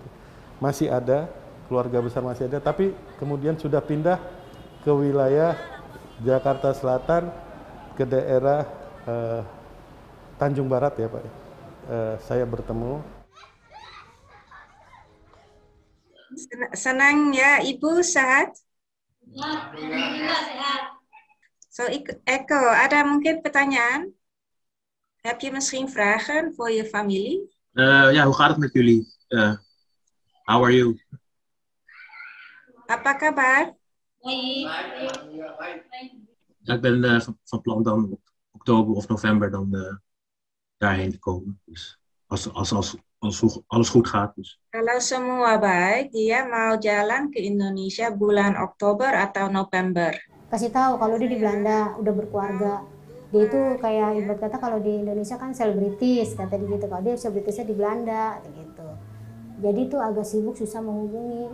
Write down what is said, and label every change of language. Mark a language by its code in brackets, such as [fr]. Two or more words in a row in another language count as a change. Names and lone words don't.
[id] Masih ada, keluarga besar masih ada, tapi kemudian sudah pindah ke wilayah Jakarta Selatan, ke daerah Tanjung Barat ya Pak. Saya bertemu. Senang ya Ibu, sehat? So Eko, ada mungkin pertanyaan? [nl] Heb je misschien vragen voor je familie? Ja, hoe gaat het met jullie? [en] How are you? [id] Apa kabar? [nl] Ja, ik ben van plan dan oktober of november dan daarheen te komen. Dus als alles goed gaat. Dus. [id] Kalau semua baik, dia mau jalan ke Indonesia bulan Oktober atau November. Kasih tahu kalau dia di Belanda udah berkeluarga. Dia itu kayak ibarat kata kalau di Indonesia kan selebritis, kata dia gitu. Kalau dia selebritisnya di Belanda gitu. Jadi tuh agak sibuk, susah menghubungi.